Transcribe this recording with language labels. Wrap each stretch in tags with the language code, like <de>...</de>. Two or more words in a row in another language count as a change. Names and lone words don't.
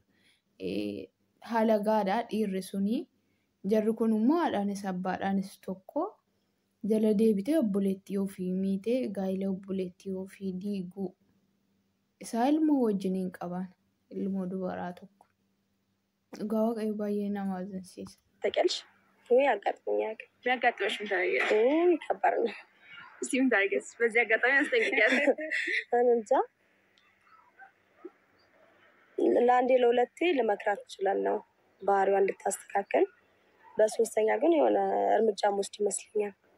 <om>Haala gaadhaa dhiirri suni jarri kun immoo haadhaanis abbaadhaanis tokko jala deebitee obboleettii ofii miitee gaa'ila obboleettii ofii diiguu isaa ilmoo wajjiniin qaban ilmoo dubaraa tokko. Dhugaa waaqayyo baay'ee nama ajaa'ibsiisa.</om> <am>ታውቂያለሽ ወይ? አጋጥሞኛል። ቢያጋጥመሽ ምን ታደርጊያለሽ? ከባድ ነው። እስቲ ምን ታደርጊያለሽ? በዚህ አጋጣሚ አስጠንቅቂያለሽ። እኔ እንጃ ለአንዴ ለሁለቴ ልመክራት እችላለሁ ባህሪዋ እንድታስተካከል። በሶስተኛ ግን የሆነ እርምጃ መውሰድ ይመስለኛል።</am>